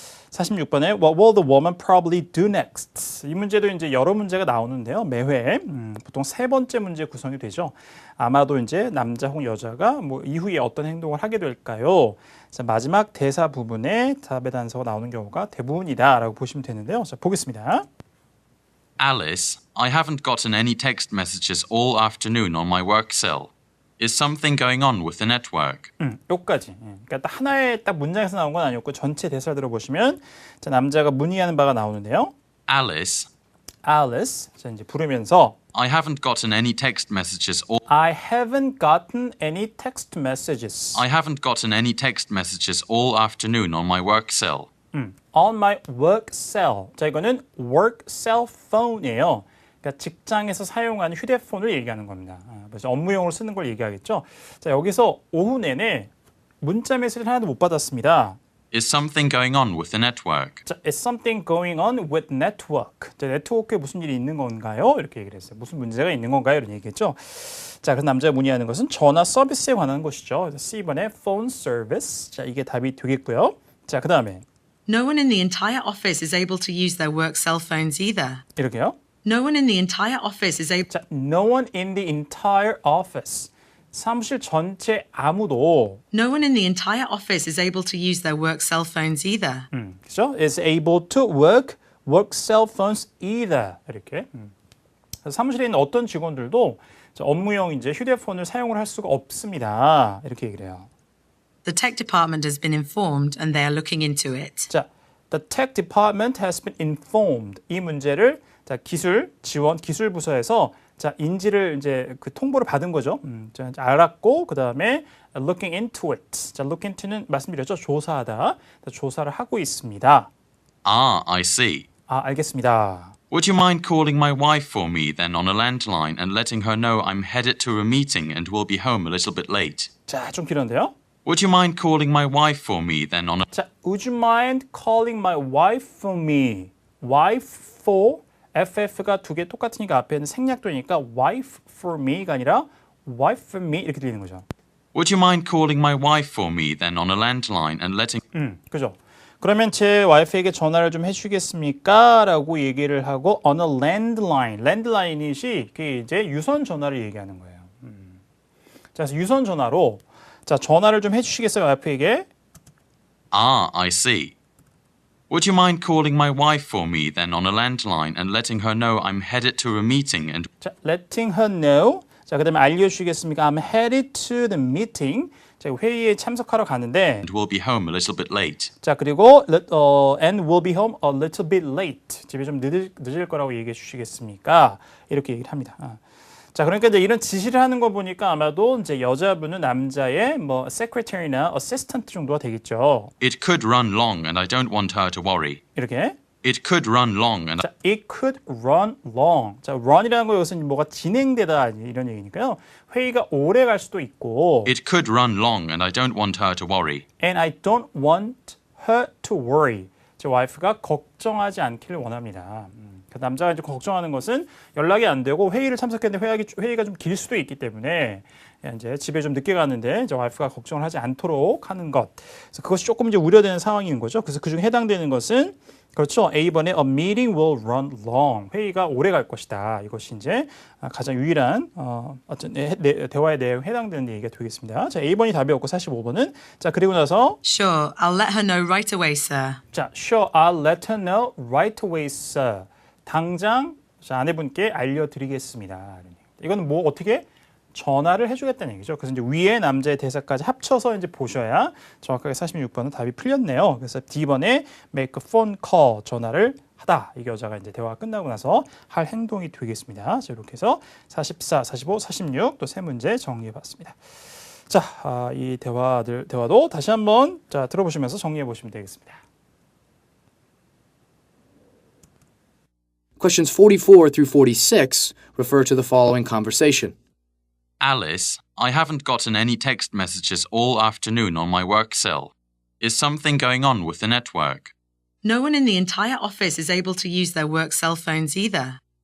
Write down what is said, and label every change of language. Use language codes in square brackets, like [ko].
[en] 46번에 What will the woman probably do next? [ko] 이 문제도 이제 여러 문제가 나오는데요. 매회 보통 세 번째 문제 구성이 되죠. 아마도 이제 남자 혹은 여자가 뭐 이후에 어떤 행동을 하게 될까요? 자, 마지막 대사 부분에 답의 단서가 나오는 경우가 대부분이다라고 보시면 되는데요. 자, 보겠습니다. [en] Alice, I haven't gotten any text messages all afternoon on my work cell. Is something going on with the network? [ko] 여기까지. 그러니까 딱 하나의 딱 문장에서 나온 건 아니었고 전체 대사를 들어보시면 자, 남자가 문의하는 바가 나오는데요. [en] Alice, [ko] Alice, 자, 이제 부르면서 [en] I haven't gotten any text messages all I haven't gotten any text messages I haven't gotten any text messages all afternoon on my work cell. on my work cell. [ko] 자, 이거는 work cell phone이에요. 그러니까 직장에서 사용하는 휴대폰을 얘기하는 겁니다. 그래서 업무용으로 쓰는 걸 얘기하겠죠. 자, 여기서 오후 내내 문자 메시지를 하나도 못 받았습니다. [en] Is something going on with the network? 자, is something going on with network? [ko] 자, 네트워크에 무슨 일이 있는 건가요? 이렇게 얘기를 했어요. 무슨 문제가 있는 건가요? 이런 얘기겠죠. 자, 그래서 남자가 문의하는 것은 전화 서비스에 관한 것이죠. 그래서 C번에 [en] phone service. [ko] 자, 이게 답이 되겠고요. 자, 그 다음에 [en] No one in the entire office is able to use their work cell phones either. [ko] 이렇게요. [en] No one in the entire office is able. 자, no one in the entire office. [ko] 사무실 전체 아무도 [en] No one in the entire office is able to use their work cell phones either. [ko] 그죠? [en] is able to work cell phones either. [ko] 이렇게. 그래서 사무실에 있는 어떤 직원들도 업무용 이제 휴대폰을 사용을 할 수가 없습니다. 이렇게 얘기를 해요. [en] The tech department has been informed and they are looking into it. 자, the tech department has been informed. [ko] 이 문제를 자, 기술 부서에서 자, 인지를 이제 그 통보를 받은 거죠. 자, 알았고 그다음에 [en] looking into it. [ko] 자, look into는 말씀드렸죠. 조사하다. 자, 조사를 하고 있습니다. [en] Ah, I see. [ko] 아, 알겠습니다. [en] Would you mind calling my wife for me then on a landline and letting her know I'm headed to a meeting and will be home a little bit late? [ko] 자, 좀 길었는데요. [en] Would you mind calling my wife for me then on a 자, would you mind calling my wife for me? [ko] wife for FF가 두 개 똑같으니까 앞에는 생략되니까 [en] wife for me [ko] 가 아니라 wife for me 이렇게 들리는 거죠. [en] Would you mind calling my wife for me then on a landline and letting [ko] 그죠? 그러면 제 와이프에게 전화를 좀 해주겠습니까? 라고 얘기를 하고 [en] on a landline. [ko] landline이 그게 이제 유선 전화를 얘기하는 거예요. 자, 그래서 유선 전화로 자, 전화를 좀 해주시겠어요? 와이프에게? [en] Ah, I see. Would you mind calling my wife for me then on a landline and letting her know I'm headed to a meeting and 자, letting her know. [ko] 자, 그다음에 알려주시겠습니까? [en] I'm headed to the meeting. [ko] 자, 회의에 참석하러 가는데 [en] will be home a little bit late? 자, [ko] 그리고 [en] and will be home a little bit late. [ko] 집에 좀 늦을 거라고 얘기해 주시겠습니까? 이렇게 얘기를 합니다. 자, 그러니까 이제 이런 지시를 하는 거 보니까 아마도 이제 여자분은 남자의 뭐 secretary나 assistant 정도가 되겠죠. [en] It could run long and I don't want her to worry. [ko] 이렇게. [en] It could run long and 자, it could run long. [ko] 자, run이라는 거 여기서 뭐가 진행되다 이런 얘기니까요. 회의가 오래 갈 수도 있고. [en] it could run long and I don't want her to worry. And I don't want her to worry. [ko] 제 와이프가 걱정하지 않기를 원합니다. 그 남자가 이제 걱정하는 것은 연락이 안 되고 회의를 참석했는데 회의가 좀 길 수도 있기 때문에 이제 집에 좀 늦게 갔는데 이제 와이프가 걱정을 하지 않도록 하는 것. 그래서 그것이 조금 이제 우려되는 상황인 거죠. 그래서 그중에 해당되는 것은 그렇죠. [en] A번에 a meeting will run long. [ko] 회의가 오래 갈 것이다. 이것이 이제 가장 유일한 어떤 대화의 내용에 해당되는 얘기가 되겠습니다. 자, A번이 답이었고 45번은 자, 그리고 나서 [en] Sure, I'll let her know right away, sir. 자, sure, I'll let her know right away, sir. [ko] 당장 자, 아내분께 알려드리겠습니다. 이거는 뭐 어떻게 전화를 해주겠다는 얘기죠. 그래서 이제 위에 남자의 대사까지 합쳐서 이제 보셔야 정확하게 46번은 답이 풀렸네요. 그래서 D번에 [en] make a phone call [ko] 전화를 하다. 이게 여자가 이제 대화가 끝나고 나서 할 행동이 되겠습니다. 자, 이렇게 해서 44, 45, 46 또 세 문제 정리해봤습니다. 자, 이 대화도 다시 한번 자, 들어보시면서 정리해 보시면 되겠습니다. [en] Questions 44 through 46 refer to the following conversation. Alice, I haven't gotten any text messages all afternoon on my work cell. Is something going on with the network? No one in the entire office is able to use their work cell phones either.